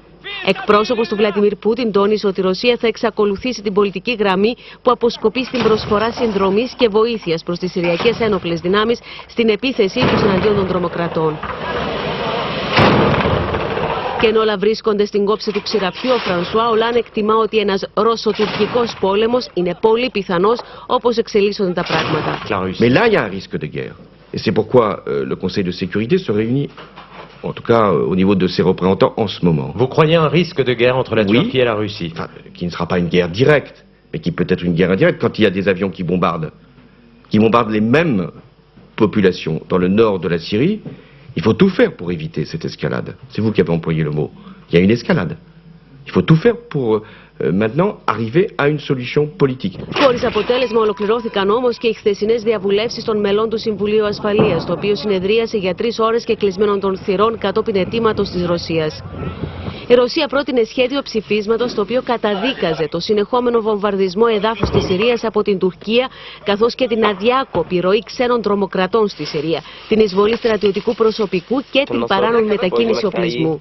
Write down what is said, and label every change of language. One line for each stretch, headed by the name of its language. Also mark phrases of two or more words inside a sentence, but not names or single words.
Greek: Εκπρόσωπος του Βλαντιμίρ Πούτιν τόνισε ότι η Ρωσία θα εξακολουθήσει την πολιτική γραμμή που αποσκοπεί στην προσφορά συνδρομής και βοήθειας προς τις Συριακές ένοπλες δυνάμεις στην επίθεσή τους εναντίον των τρομοκρατών. Και ενώ όλα βρίσκονται στην κόψη του ξηραφιού, ο Φρανσουά Ολάν εκτιμά ότι ένας ρωσοτουρκικός πόλεμος είναι πολύ πιθανός όπως εξελίσσονται τα πράγματα.
French: Mais là, il y a un risque de guerre. Et c'est pourquoi le Conseil de sécurité se réunit, en tout cas au niveau de ses représentants en ce moment. Vous croyez à un risque de guerre entre la Turquie et la Russie? Enfin, qui ne sera pas une guerre directe, mais qui peut être une guerre indirecte quand il y a des avions qui bombardent les mêmes populations dans le nord de la Syrie. Il faut tout faire pour éviter cette escalade. C'est vous qui avez employé le mot. Il y a une escalade. Il faut tout faire pour maintenant arriver à une solution politique.
Greek: Χωρίς αποτέλεσμα ολοκληρώθηκαν όμως και οι χθεσινές διαβουλεύσεις των μελών του Συμβουλίου Ασφαλείας, το οποίο συνεδρίασε για 3 ώρες και κλεισμένων των θυρών κατόπιν αιτήματος της Ρωσίας. Η Ρωσία πρότεινε σχέδιο ψηφίσματος το οποίο καταδίκαζε το συνεχόμενο βομβαρδισμό εδάφους της Συρίας από την Τουρκία, καθώς και την αδιάκοπη ροή ξένων τρομοκρατών στη Συρία, την εισβολή στρατιωτικού προσωπικού και την παράνομη μετακίνηση οπλισμού.